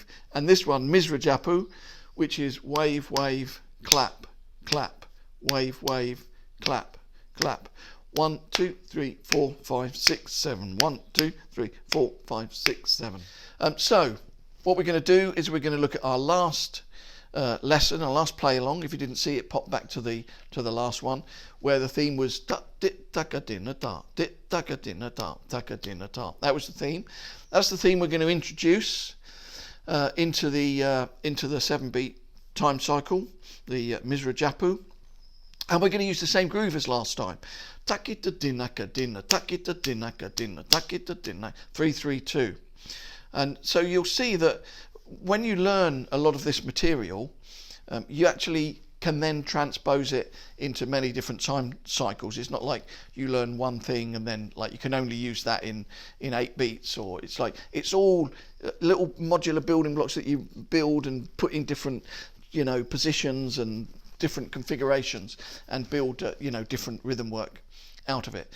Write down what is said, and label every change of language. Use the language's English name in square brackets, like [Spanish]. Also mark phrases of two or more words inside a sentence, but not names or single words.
[English] And this one, Misra Japu, which is wave, wave, clap, clap, wave, wave, clap, clap. 1 2 3 4 5 6 7 1 2 3 4 5 6 7. So what we're going to do is we're going to look at our last lesson, our last play along. If you didn't see it, pop back to the last one, where the theme was ta dit taka dinna ta dit taka dinna ta taka dinna ta. That was the theme. That's the theme we're going to introduce into the 7-beat time cycle, the Misra Japu, and we're going to use the same groove as last time. Takita dinaka dinna, takita dinaka dinna, takita dinna, 3 3 2. And so you'll see that when you learn a lot of this material, you actually can then transpose it into many different time cycles. It's not like you learn one thing and then like you can only use that in 8 beats, or it's like it's all little modular building blocks that you build and put in different, you know, positions and different configurations, and build different rhythm work out of it.